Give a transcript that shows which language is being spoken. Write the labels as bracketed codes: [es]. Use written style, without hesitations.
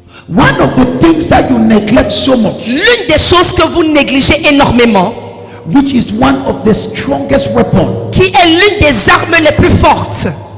[en] One of the things that you neglect so much, [fr] L'une des choses que vous négligez énormément, [en] which is one of the strongest weapons [fr] qui est l'une des armes les plus fortes